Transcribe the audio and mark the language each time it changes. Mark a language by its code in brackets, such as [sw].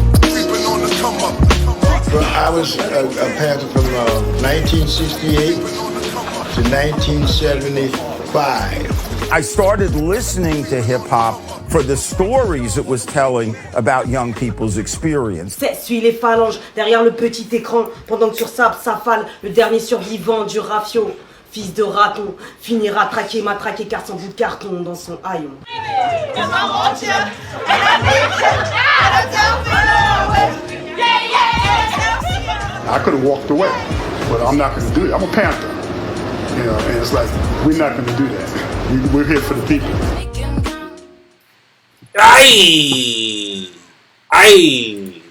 [en] I was a Panther from 1968 to 1975. I started listening to hip-hop for the stories it was telling about young people's experience. [fr] Suis les phalanges derrière le petit écran pendant que sur sable s'affale le dernier survivant du rafio. Fils de raton, finira traqué, matraqué car son bout de carton dans son haillon. [en] I could have walked away, but I'm not going to do it. I'm a Panther, you know, and it's like, we're not going to do that. We're here for the people. Aye.